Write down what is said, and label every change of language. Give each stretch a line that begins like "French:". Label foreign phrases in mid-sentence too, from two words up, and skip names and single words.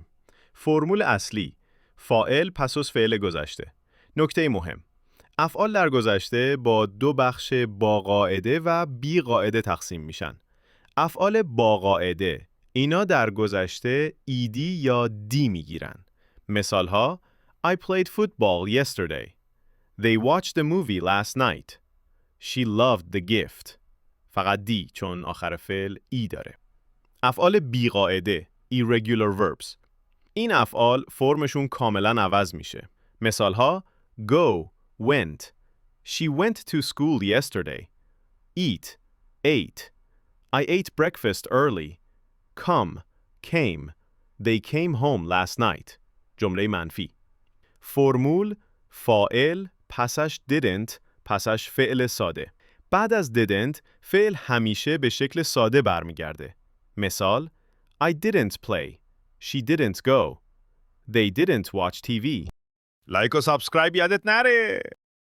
Persian: فرمول اصلی: فاعل پس از فعل گذشته. نکته مهم: افعال در گذشته با دو بخش با قاعده و بی قاعده تقسیم میشن. افعال با قاعده اینا در گذشته ایدی یا دی میگیرن. مثال ها:
English: I played football yesterday. They watched the movie last night. She loved the gift.
Persian: فقط دی چون آخر فعل ای داره. افعال بیقاعده
English: irregular verbs.
Persian: این افعال فرمشون کاملا عوض میشه. مثال ها:
English: go, went. She went to school yesterday. Eat, ate. I ate breakfast early. Come, came. They came home last night.
Persian: جمله منفی. فرمول: فاعل پسش didn't پسش فعل ساده. بعد از didn't فعل همیشه به شکل ساده برمیگرده. مثال:
English: I didn't play. She didn't go. They didn't watch TV.
Persian: لایک و سابسکرایب یادت نره.